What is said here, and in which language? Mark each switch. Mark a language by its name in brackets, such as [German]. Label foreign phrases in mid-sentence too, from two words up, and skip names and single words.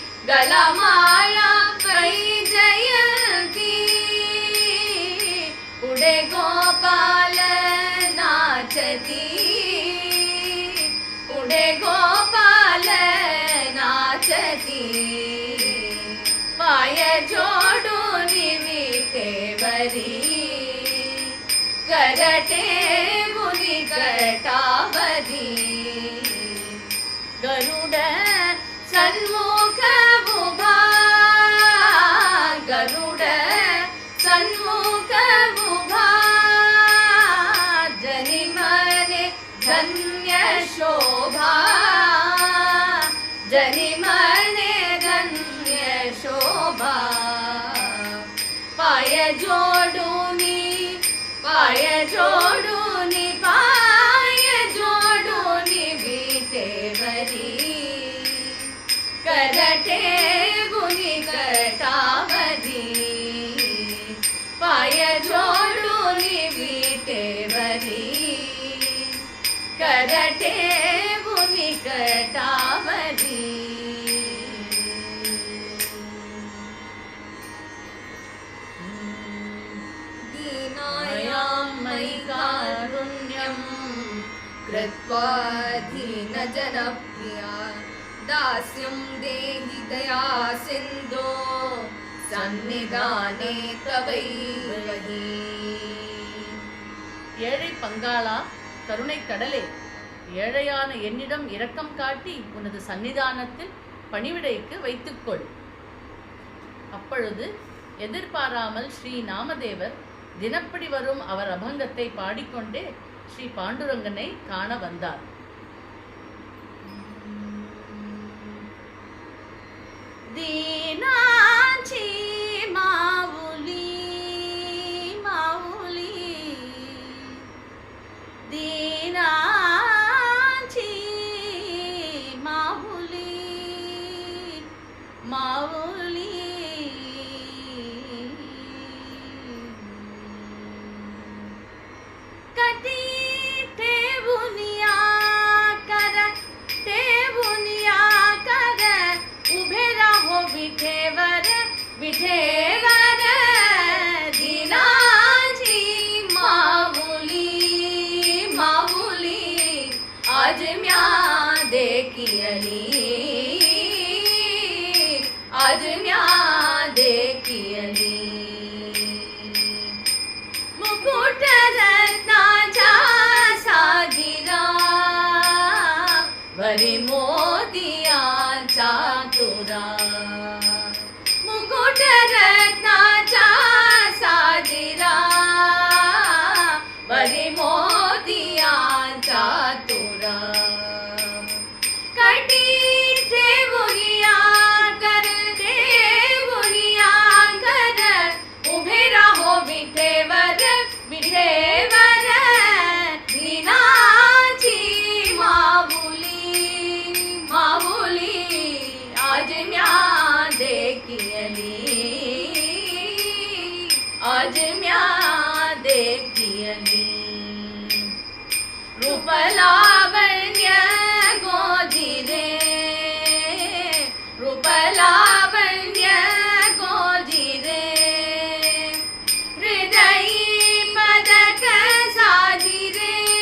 [Marathi] गलमाळा वैजयंती पुढे गोपाल नाचती पुढे गोपाल नाचती पाय जोडून विटेवरी करटे मुनी कटावरी गरुड सन्मुख उभा गरुड सन्मुख उभा जनी मने धन्य शोभा जनी मने धन्य शोभा पाय जोडूनी पाय जोडूनी पाय जोडूनी विटेवरी करटे गुनी कटावरी पाय जोडूनी विटेवरी करटे गुनी कटावरी [Sanskrit] दीनायां मयि कारुण्यं कृत्वा दीनजनप्रिया दास्यं देहि दया सिन्धो सन्निधाने तवैवहि [Tamil] ஏழை பங்காளா, கருணை கடலே, ஏழையான என்னிடம் இரக்கம் காட்டி உனது சன்னிதானத்தில் பணிவிடைக்கு வைத்துக்கொள். அப்பொழுது எதிர்பாராமல் ஸ்ரீ நாமதேவர் தினப்படி வரும் அவர் அபங்கத்தை பாடிக்கொண்டே ஸ்ரீ பாண்டுரங்கனை காண வந்தார். [Marathi] दीनाची माऊली माऊली दीनाची माऊली माऊली कटी ठेवूनिया कर ठेवूनिया कर उभे राहो विठेवर विठेवर दीनाची माऊली माऊली आज म्या देखियली आज म्या देखियली मुकुट रत्नाचा साजिरा भरी मोतियाचा तुरा मुकुट रत्नाचा साजिरा भरी मोतियाचा तुरा कटी ठेवूनिया कर ठेवूनिया कर उभे राहो विठेवर विठेवर दीनाची माऊली माऊली आज म्या देखियली आज म्या देखियली रूप लावण्य गोजिरे रूप लावण्य गोजिरे हृदयी पदक साजिरे